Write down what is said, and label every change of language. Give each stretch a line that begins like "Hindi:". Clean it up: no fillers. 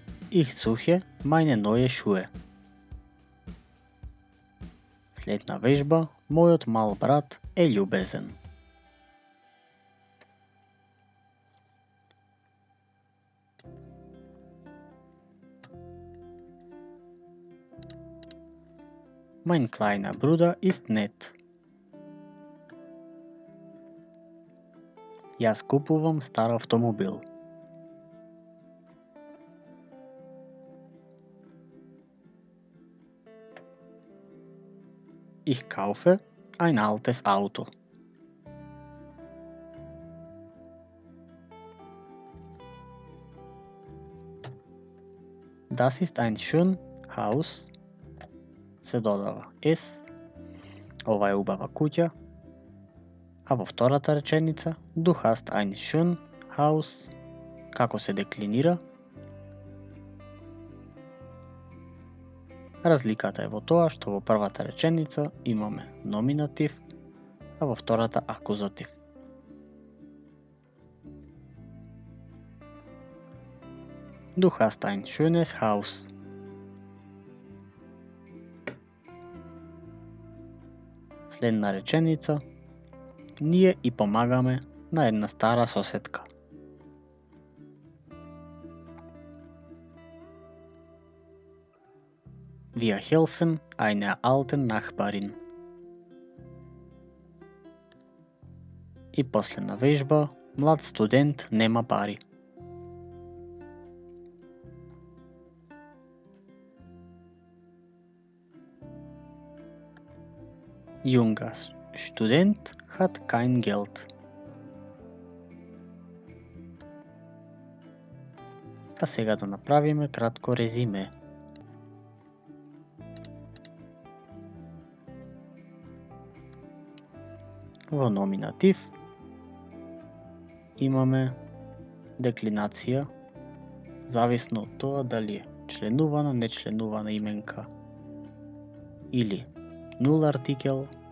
German: Ich suche meine neue Schuhe.
Macedonian: Следна вежба, мојот мал брат е љубезен.
German: Mein kleiner Bruder ist nett.
Macedonian: Јас купувам стар автомобил.
German: Ich kaufe ein altes Auto. Das ist ein schön Haus.
Macedonian: Се додава S. Ова е убава куќа. А во втората реченица,
German: du hast ein schön Haus.
Macedonian: Како се деклинира? Разликата е во тоа што во првата реченица имаме номинатив, а во втората акузатив.
German: Du hast ein schönes Haus.
Macedonian: Следна реченица, ние и помагаме на една стара соседка.
German: Wir helfen einer alten Nachbarin.
Macedonian: И последна вежба, млад студент нема пари.
German: Junger Student hat kein Geld.
Macedonian: А сега да направиме кратко резиме. Во номинатив имаме деклинација, зависно од тоа дали е членувана, нечленувана именка или нул артикел.